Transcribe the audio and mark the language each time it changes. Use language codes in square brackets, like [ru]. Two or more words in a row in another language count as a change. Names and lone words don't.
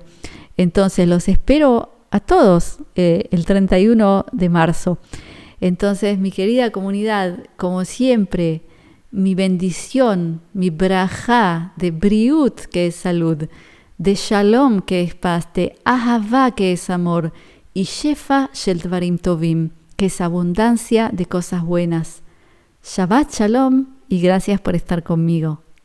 [es] Entonces los espero a todos el 31 de marzo. Entonces, mi querida comunidad, como siempre, mi bendición, mi brajá de briut, que es salud, de shalom, que es paz, de ahavá, que es amor, y [he] שפע של דברים טובים, [es] que es abundancia de cosas buenas. [he] שבת שלום [es] y gracias por estar conmigo.